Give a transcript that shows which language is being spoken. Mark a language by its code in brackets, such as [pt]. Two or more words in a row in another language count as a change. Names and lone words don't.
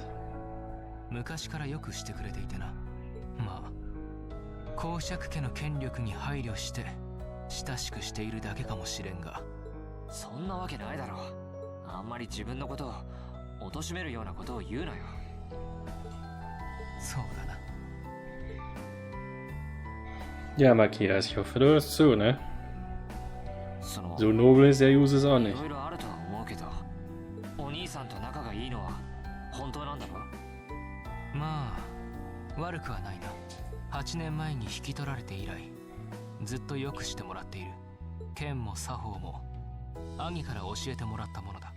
[ja] 昔からよくしてくれていてな。まあ公爵家の権力に配慮して親しくしているだけかもしれんが。そんなわけないだろう。あんまり自分のことを貶めるようなことを言うなよ。そうだな。 [de] Ja, Matthias, ich hoffe, du hörst zu, ne? So nobel ist der Use es auch nicht. [ja] いろいろあるとは思うけど、お兄さんと仲がいいのは本当なんだろう。まあ悪くはないな。8年前に引き取られて以来ずっとよくしてもらっている。剣も作法も兄から教えてもらったものだ。